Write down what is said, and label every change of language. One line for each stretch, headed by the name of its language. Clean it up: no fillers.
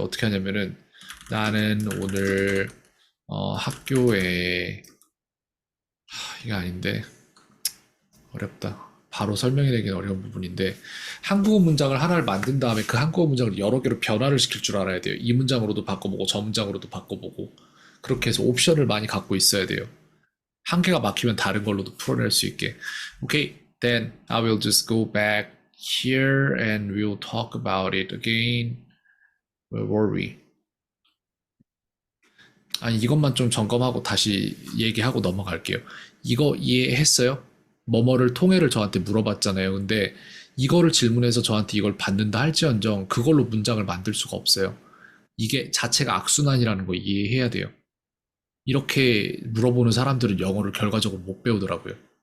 Korean: 어떻게 하냐면은 나는 오늘 학교에 이게 아닌데 어렵다. 바로 설명해내기는 어려운 부분인데 한국어 문장을 하나를 만든 다음에 그 한국어 문장을 여러 개로 변화를 시킬 줄 알아야 돼요. 이 문장으로도 바꿔보고 저 문장으로도 바꿔보고 그렇게 해서 옵션을 많이 갖고 있어야 돼요. 한 개가 막히면 다른 걸로도 풀어낼 수 있게.
English: Okay, then I will just go back here and we'll talk about it again. Where were we?
Korean: 아니 이것만 좀 점검하고 다시 얘기하고 넘어갈게요. 이거 이해했어요? 뭐뭐를 통해를 저한테 물어봤잖아요. 근데 이거를 질문해서 저한테 이걸 받는다 할지언정 그걸로 문장을 만들 수가 없어요. 이게 자체가 악순환이라는 거 이해해야 돼요. 이렇게 물어보는 사람들은 영어를 결과적으로 못 배우더라고요.